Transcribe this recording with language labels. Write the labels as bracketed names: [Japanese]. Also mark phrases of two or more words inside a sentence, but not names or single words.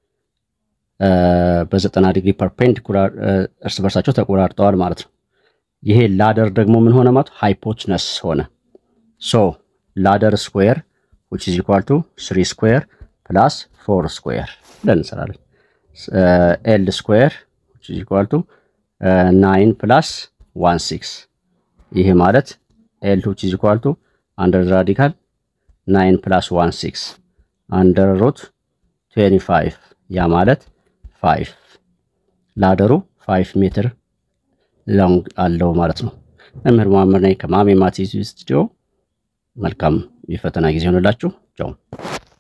[Amharic] በ90 [English] degree perpendicular [Amharic] እርስ በርሳቸው ተቆራርጠዋል ማለት ነው ይሄ ላደር ደግሞ ምን ሆነ ማለት ሃይፖቴነስ ሆነ [English] so ladder square which is equal to 3 square plus 4 square [Amharic] ብለን እንሰራለን [English] L square which is equal to 9 plus 16 [Amharic] ይሄ ማለት [English] L which is equal to under the radical 9 plus 16 under root 25 [Amharic] ያ ማለት 5 ላደሩ 5 [English] meter long [Amharic] አለው ማለት ነው መምህር መሐመድ ነኝ ከማሜ ማቲስ ስቱዲዮ መልካም የፈተና ጊዜ ሆነላችሁ ቻው